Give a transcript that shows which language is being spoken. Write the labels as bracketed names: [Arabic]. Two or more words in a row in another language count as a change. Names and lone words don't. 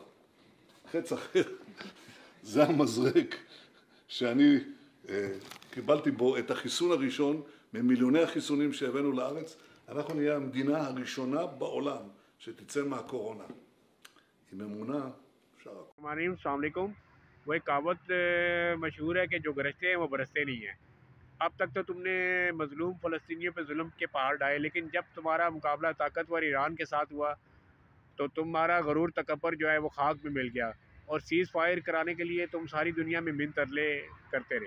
[Hebrew] חץ אחר, זה המזרק שאני קיבלתי בו את החיסון הראשון ממיליוני החיסונים שהבאנו לארץ. אנחנו נהיה המדינה הראשונה בעולם שתצא מהקורונה. עם אמונה, אפשר הכל. [Arabic] السلام عليكم. [Urdu] وہ ایک کہاوت مشہور ہے کہ جو گرجتے ہیں وہ برستے نہیں ہیں. اب تک تو تم نے مظلوم فلسطینیوں پہ ظلم کے پہاڑ ڈھائے، لیکن جب تمہارا مقابلہ طاقتور ایران کے ساتھ ہوا تو تمہارا غرور تکبر جو ہے وہ خاک میں مل گیا اور [English] cease fire [Urdu] کرانے کے لیے تم ساری دنیا میں منت ترلے کرتے رہے.